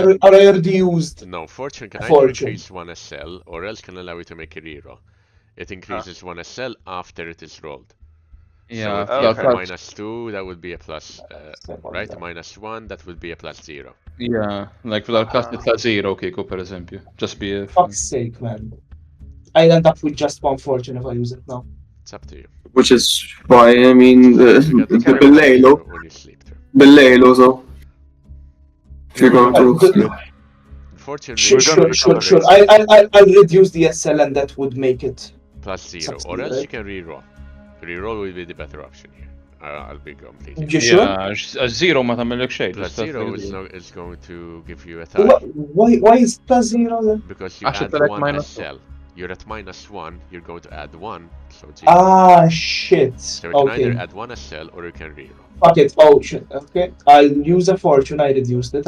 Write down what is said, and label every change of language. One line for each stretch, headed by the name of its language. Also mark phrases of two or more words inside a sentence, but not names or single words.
English: I already used No, fortune can either fortune. increase one SL or else can allow you to make a reroll. It increases one SL after it is rolled. Yeah, So if Okay. you have a that's -2, that would be a plus, right? -1, that would be a +0. yeah, like
Maltese: fil-każ ta' 0 kieku pereżempju.
English: Just be Fuck's sake, man. I'll end up with just one fortune if I use it now. It's up to you. Which is fine. I mean, You get the can بالليل when you sleep through. بالليل also. If you're going to sleep. Unfortunately, Sure. I'll reduce the SL and that would make it +0, or else you can reroll. Reroll will be the better option here. I'll be completely. You sure? Yeah, a
Maltese: 0 ma tagħmellek xejn.
English: +0 is going to give you a tie. Why is +0 then? Because you Actually, add select one -2. SL. You're at -1, you're going to add 1, so 0. Ah, shit. So you can Okay. either add one SL or you can reroll. Fuck it. Oh, shit. Okay. I'll use a fortune. I reduced it.